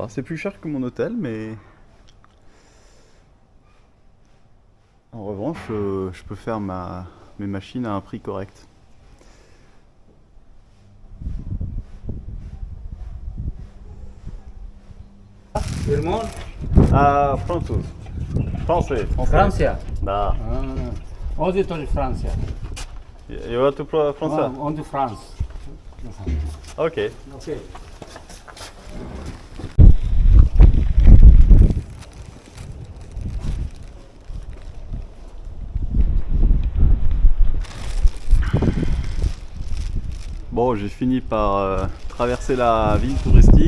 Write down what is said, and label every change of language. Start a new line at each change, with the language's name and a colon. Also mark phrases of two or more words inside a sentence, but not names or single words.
French: C'est plus cher que mon hôtel, mais en revanche, je peux faire mes machines à un prix correct. Tout le monde? Ah, français. Français.
Polish: Francja. Da. Onde to jest Francja?
English: You want to play français?
Portuguese: Onde France?
English: Ok. Okay.
French: Bon, j'ai fini par traverser la ville touristique.